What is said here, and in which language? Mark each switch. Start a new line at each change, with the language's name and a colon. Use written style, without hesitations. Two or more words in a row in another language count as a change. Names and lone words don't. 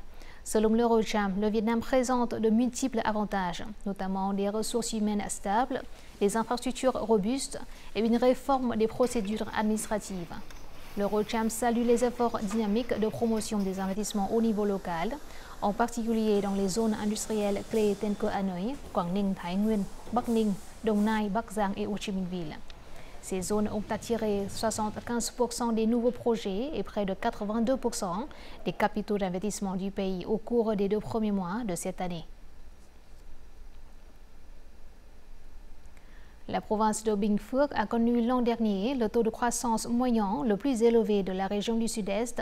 French: Selon l'Eurocham, le Vietnam présente de multiples avantages, notamment des ressources humaines stables, des infrastructures robustes et une réforme des procédures administratives. L'Eurocham salue les efforts dynamiques de promotion des investissements au niveau local, en particulier dans les zones industrielles clés telles que Hanoï, Quảng Ninh, Thái Nguyên, Bắc Ninh, Đồng Nai, Bắc Giang et Ho Chi Minh Ville. Ces zones ont attiré 75% des nouveaux projets et près de 82% des capitaux d'investissement du pays au cours des 2 premiers mois de cette année. La province de Binh Phuoc a connu l'an dernier le taux de croissance moyen le plus élevé de la région du Sud-Est.